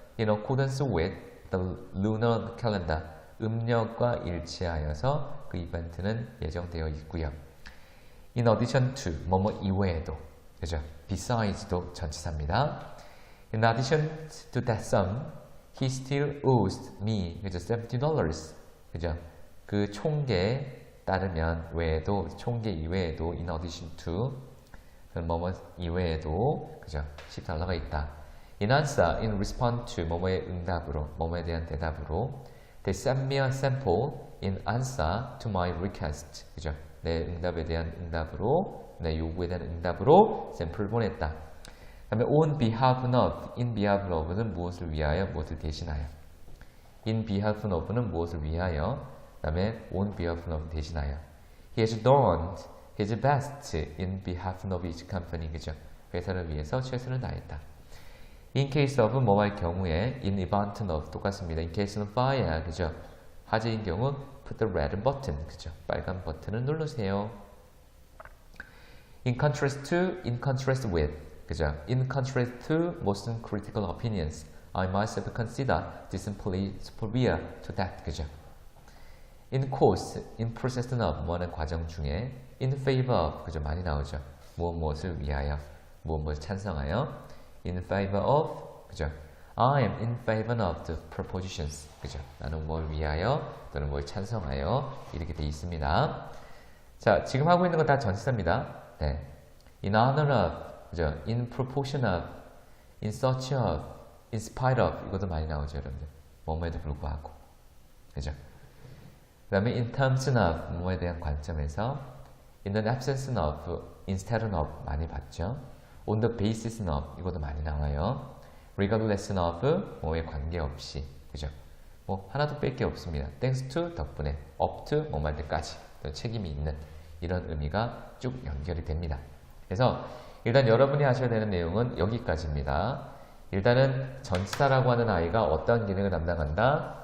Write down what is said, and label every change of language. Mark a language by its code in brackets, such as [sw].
[en] In accordance with the lunar calendar. [ko] 음력과 일치하여서 그 이벤트는 예정되어 있고요. [en] In addition to, [ko] 뭐뭐 이외에도, 그죠? Beside도 전치사입니다. [en] In addition to that sum, he still owes me, [ko] 그죠? $70. 그죠? 그 총계에 따르면 외에도, 총계 이외에도, [en] in addition to, [ko] 뭐뭐 이외에도, 그죠? $10가 있다. [en] In answer, in response to, [ko] 뭐뭐의 응답으로, 뭐뭐에 대한 대답으로. [en] They sent me a sample in answer to my request. [ko] 그죠? 내 응답에 대한 응답으로, 내 요구에 대한 응답으로 샘플을 보냈다. 그 다음에 [en] on behalf of, in behalf of [ko] 는 무엇을 위하여, 무엇을 대신하여. [en] in behalf of [ko] 는 무엇을 위하여, 그 다음에 [en] on behalf of [ko] 대신하여. [en] He has done his best in behalf of his company. [ko] 그죠? 회사를 위해서 최선을 다했다. [en] In case of [ko] 뭐할 경우에, [en] in event of [ko] 똑같습니다. [en] In case는 fire, [ko] 그죠? 화재인 경우 [en] put the red button, [ko] 그죠? 빨간 버튼을 누르세요. [en] In contrast to, in contrast with, [ko] 그죠? [en] In contrast to most critical opinions, I myself consider this simply superior to that, [ko] 그죠? [en] In course, in process of, [ko] 뭐하는 과정 중에, [en] in favor of, [ko] 그죠? 많이 나오죠? 무엇을 위하여, 무엇을 찬성하여. [en] In favor of, [ko] 그죠? [en] I am in favor of the propositions. [ko] 그죠? 나는 뭘 위하여 또는 뭘 찬성하여 이렇게 돼 있습니다. 자, 지금 하고 있는 건 다 전치사입니다. 네. [en] In honor of, [ko] 그죠? [en] In proportion of, in search of, in spite of [ko] 이것도 많이 나오죠, 여러분들. 뭐뭐에도 불구하고. 그죠? 그 다음에 [en] in terms of, [ko] 뭐뭐에 대한 관점에서 [en] in the absence of, instead of [ko] 많이 봤죠? [en] On the basis of [ko] 이것도 많이 나와요. [en] Regardless of [ko] 뭐에 관계없이, 그죠? 뭐 하나도 뺄 게 없습니다. [en] Thanks to [ko] 덕분에, [en] up to [ko] 뭐할 때까지 책임이 있는 이런 의미가 쭉 연결이 됩니다. 그래서 일단 여러분이 하셔야 되는 내용은 여기까지입니다. 일단은 전치사라고 하는 아이가 어떤 기능을 담당한다.